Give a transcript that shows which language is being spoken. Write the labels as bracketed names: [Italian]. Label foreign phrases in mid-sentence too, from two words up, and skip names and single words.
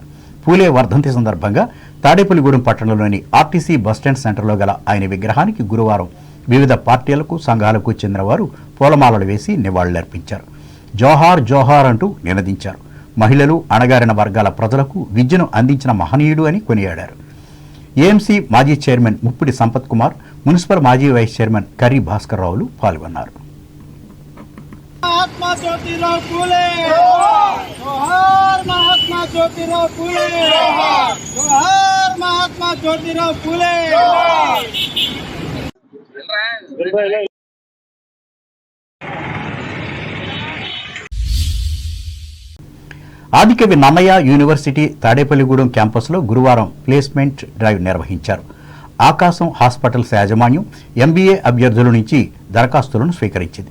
[Telugu] పూలే వర్ధంతి సందర్భంగా తాడేపల్లిగూడెం పట్టణంలోని ఆర్టీసీ బస్టాండ్ సెంటర్లో గల ఆయన విగ్రహానికి గురువారం వివిధ పార్టీలకు, సంఘాలకు చెందిన వారు పూలమాలలు వేసి నివాళులర్పించారు. జోహార్ జోహార్ అంటూ నినదించారు. మహిళలు, అణగారిన వర్గాల ప్రజలకు విద్యను అందించిన మహనీయుడు అని కొనియాడారు. ఏఎంసీ మాజీ చైర్మన్ ముప్పిడి సంపత్ కుమార్, మున్సిపల్ మాజీ [English] vice chairman [Telugu] కర్రీ భాస్కర్ రావులు పాల్గొన్నారు. [Marathi] महात्मा ज्योतिराव फुले जोहार, महात्मा ज्योतिराव फुले जोहार, महात्मा ज्योतिराव फुले। [Telugu] ఆదికవి నన్నయ్య యూనివర్సిటీ తాడేపల్లిగూడెం క్యాంపస్లో గురువారం [English] placement drive [Telugu] నిర్వహించారు. ఆకాశం హాస్పిటల్స్ యాజమాన్యం ఎంబీఏ అభ్యర్థుల నుంచి దరఖాస్తులను స్వీకరించింది.